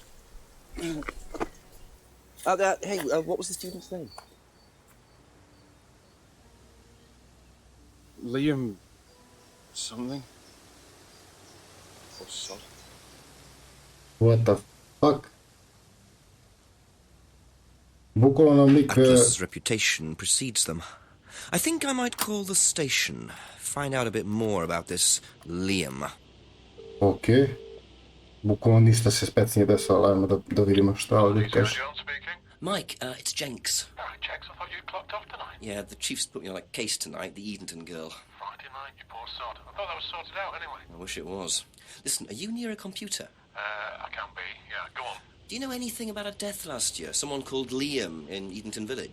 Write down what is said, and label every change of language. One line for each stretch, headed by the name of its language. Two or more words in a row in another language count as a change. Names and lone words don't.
English: Hey, what was the student's name? Liam... something? Or son? What the fuck?
Serbian: Bukvalno nam lik...
English: Atlas's reputation precedes them. I think I might call the station. Find out a bit more about this Liam. Ok.
Serbian: Bukvalno ništa se spec nije desilo, ajmo da vidimo šta ovdje kaže.
English: Mike, it's Jenks. Jenks, I thought you'd clocked off tonight. Yeah, the chief's put me on a case tonight, the Edenton girl. Friday night, you poor sod. I thought that was sorted out anyway. I wish it was. Listen, are you near a computer? I can be, yeah, go on. Do you know anything about a death last year? Someone called Liam in Edenton Village?